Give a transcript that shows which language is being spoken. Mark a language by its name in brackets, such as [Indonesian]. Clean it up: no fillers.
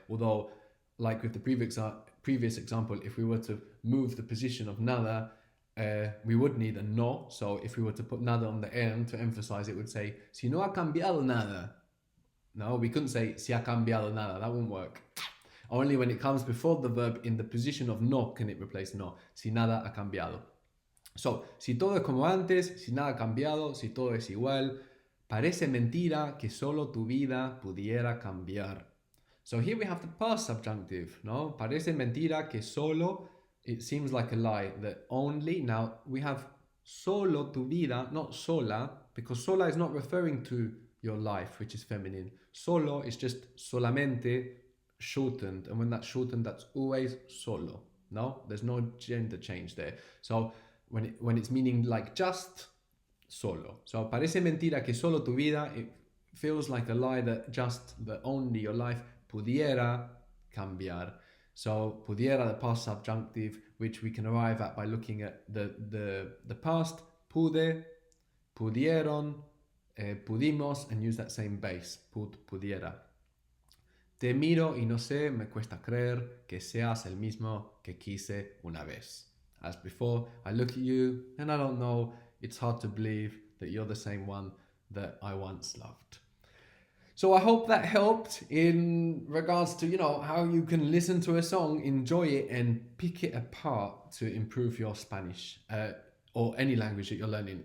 [English] Although, like with the previous example, if we were to move the position of nada, we would need a no. So if we were to put nada on the end to emphasize, it would say, [Spanish] si no ha cambiado nada. [English] No, we couldn't say [Spanish] si ha cambiado nada. [English] That wouldn't work. Only when it comes before the verb in the position of no can it replace no. [Spanish] Si nada ha cambiado. [English] So, [Spanish] si todo es como antes, si nada ha cambiado, si todo es igual. Parece mentira que solo tu vida pudiera cambiar. [English] So here we have the past subjunctive, no? [Spanish] Parece mentira que solo, [English] it seems like a lie, that only. Now, we have [Spanish] solo tu vida, [English] not sola, because sola is not referring to your life, which is feminine. Solo is just solamente, shortened, and when that's shortened, that's always solo. No, there's no gender change there. So when it's meaning like just, solo. So [Spanish] parece mentira que solo tu vida, [English] it feels like a lie that only your life [Spanish] pudiera cambiar. [English] So pudiera, the past subjunctive, which we can arrive at by looking at the past, pude, pudieron, pudimos, and use that same base, pudiera. [Spanish] Te miro y no sé, me cuesta creer que seas el mismo que quise una vez. [English] As before, I look at you and I don't know, it's hard to believe that you're the same one that I once loved. So I hope that helped in regards to, you know, how you can listen to a song, enjoy it, and pick it apart to improve your Spanish or any language that you're learning.